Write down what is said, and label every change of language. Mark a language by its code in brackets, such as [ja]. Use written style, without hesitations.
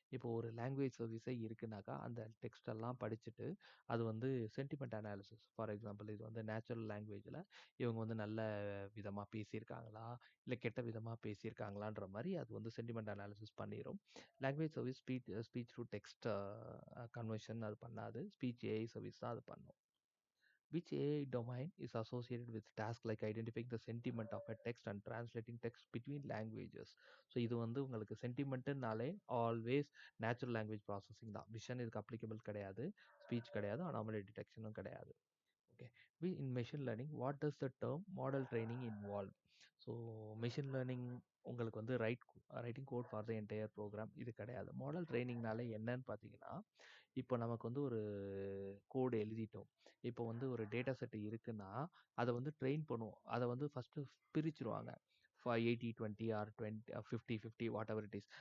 [ta] இப்போ ஒரு லாங்குவேஜ் சர்வீஸே இருக்குனாக்கா அந்த டெக்ஸ்ட் எல்லாம் படிச்சுட்டு அது வந்து சென்டிமெண்ட் அனாலிசிஸ், ஃபார் எக்ஸாம்பிள் இது வந்து நேச்சுரல் லாங்குவேஜில் இவங்க வந்து நல்ல விதமாக பேசியிருக்காங்களா, இல்லை கெட்ட விதமாக பேசியிருக்காங்களான்ற மாதிரி அது வந்து சென்டிமெண்ட் அனாலிசிஸ் பண்ணிடும். Language service speech to text conversion அது பண்ணாது, ஸ்பீச் ஏஐ சர்வீஸ் தான் அது பண்ணும். [en] Which AI domain is associated with tasks like identifying the sentiment of a text and translating text between languages? [ta] So இது வந்து உங்களுக்கு சென்டிமெண்ட்டுனாலே always natural language processing தான். Vision இதுக்கு அப்ளிகபிள் கிடையாது, ஸ்பீச் கிடையாது, அனாமலி டிடெக்ஷனும் கிடையாது. [en] Okay. In machine learning, what does the term model training involve? [ta] So machine learning உங்களுக்கு வந்து [en] writing code for the entire program [ta] இது கிடையாது. மாடல் ட்ரைனிங்னால என்னன்னு பார்த்தீங்கன்னா, இப்போ நமக்கு வந்து ஒரு கோடு எழுதிட்டோம். இப்போ வந்து ஒரு டேட்டா செட் இருக்குன்னா, அதை வந்து ட்ரெயின் பண்ணுவோம். அதை வந்து first பிரிச்சுருவாங்க. 80-20 R 50-50 [en] Whatever it is.